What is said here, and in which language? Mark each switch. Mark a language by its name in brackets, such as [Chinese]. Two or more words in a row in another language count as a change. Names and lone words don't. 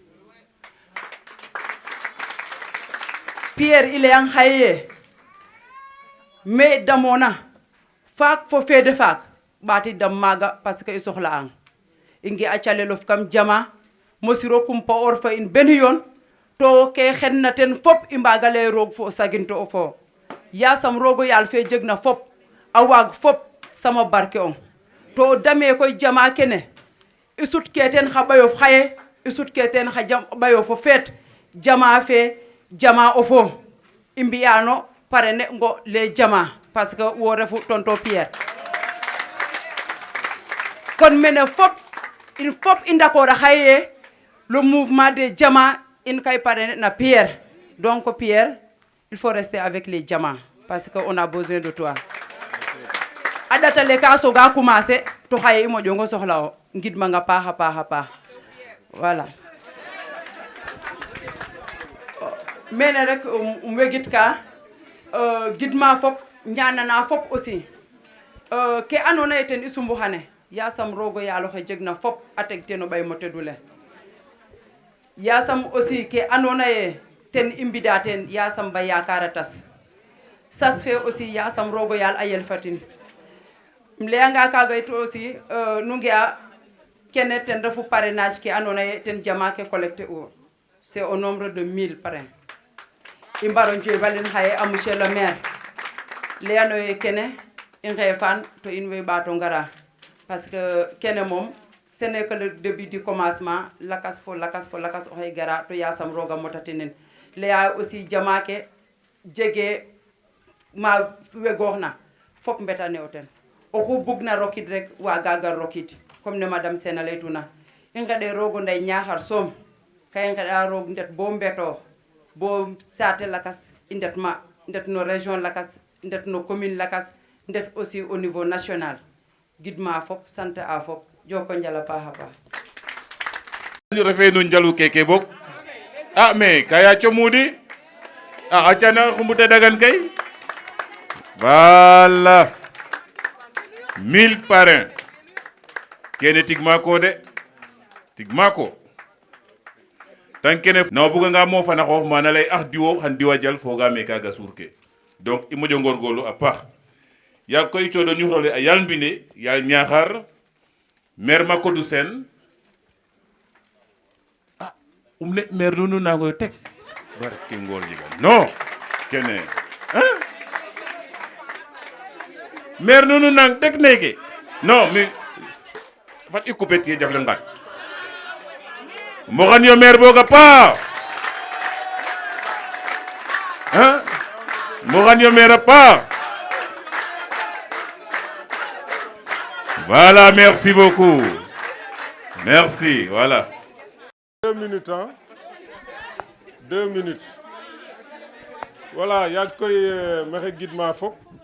[Serer] Pierre i leyang xaye ye me damona faak fo fede faak ɓaati dam maaga [French] parce que [Serer] i soxla ang i ngi a calelof kam jama mosiro kumpa or fa in ben yoon to ke xen na ten fop i mbaga lay roog fo saginto o fo yasam roogo yaal fe jeg na fop a waag fop sama barke ong to dame koy jama kene i sut ke ten xa ɓayof xaye i sut ke ten xa ɓayof o feet jama fe jama o fo i mbiyano parene ngo les jama [French] parce que [Serer] wo refu tonto Pierre kon mene fop il fop i d'accord a xaye [French] le mouvement des [Serer] jama in kay parene na Pierre [French] donc Pierre il faut rester avec les jama parce que on a besoin de toi [Serer] a ɗatale ka soga commencer to xaye i moƴongo soxla o ngidmanga paaxa paax voilà mene rek wegit ka gidma fop ñanana fop aussi ke andona ye ten i sumbu xane yasam roogo yaal oxe jeg na fop a teg ten o ɓay mo tedule yasam aussi ke andona ye ten i mbida ten yasam ba yakara tas sas fe aussi yasam roogo yaal a yel fatin im leyanga kaga it aussi nu nge'a kene ten refu parrainage ke andona ye ten jama ke collecté u [French] c'est au nombre de 1000 parrain [Serer] i mbaro njobalin xaye a monsieur le maire leyano ye kene i nxefan to in way ɓato ngara [French] parce que [Serer] kene moom [French] ce n'est que le début du commencement [Serer] lakas fo oxey gara to yasam roga motatinen leya aussi jama ke jege ma wegooxna fop mbetane o ten oxu bugna rokid rek waga gar rokid comme ne madame Sene leytuna i ngeɗe rogo nday Niakhar soom ka i ngeɗa roog ndet bo mbetoox bo saate lakas i ndet ma ndet no région lakas ndet no commune lakas ndet aussi [French] au niveau national [Serer] gidma fop sant a fop joko njal a paax a paax ñu refe no njalu keke bok ah mais kaya comudi a acana xumbuta dagan kay voilà 1000 parrain kene tigma ko de tigma ko tan kene na buga nga mo fana xoox mana lay ax diwo xan diwa jal foga me kaga surke donc i moƴo ngorgorlu a paax ya koy codo ñu role a yal mbine yal Niakhar maire Makodou Sène ah ne maire nunu nangoy tek barke ngor jiga non kene hein maire nunu nang tek neke non mi fat i couper tie jafle ngat moxan yo maire boga paax hein moxan yo maire a paax. [French] Voilà, merci beaucoup. Merci, voilà. 2 minutes, hein? 2 minutes. Voilà, il y a que Mère Guidma Fok.